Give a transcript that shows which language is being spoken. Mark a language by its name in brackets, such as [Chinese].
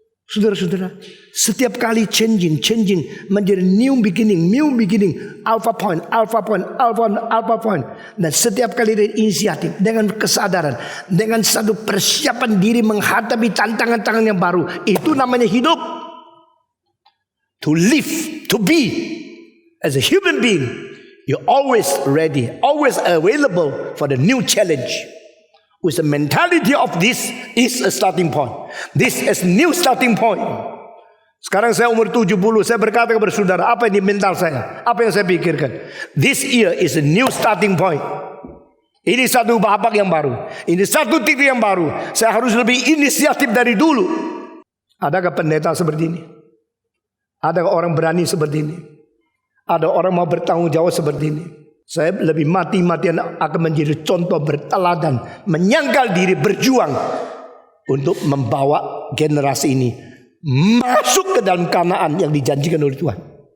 [Indonesian] Saudara-saudara, setiap kali changing menjadi [English] new beginning, alpha point. [Indonesian] Dan setiap kali dari inisiatif, dengan kesadaran, dengan satu persiapan diri menghadapi tantangan-tantangan yang baru. Itu namanya hidup. [English] To live, to be as a human being, you're always ready, always available for the new challenge. With the mentality of this is a starting point. This is new starting point. [Indonesian] Sekarang saya umur 70, saya berkata kepada saudara, apa yang di mental saya? Apa yang saya pikirkan? [English] This year is a new starting point. [Indonesian] Ini satu babak yang baru. Ini satu titik yang baru. Saya harus lebih inisiatif dari dulu. Adakah pendeta seperti ini? Adakah orang berani seperti ini? Ada orang mau bertanggung jawab seperti ini? Saya lebih mati-matian akan menjadi contoh berteladan, menyangkal diri, berjuang untuk membawa generasi ini masuk ke dalam Kanaan yang dijanjikan oleh Tuhan.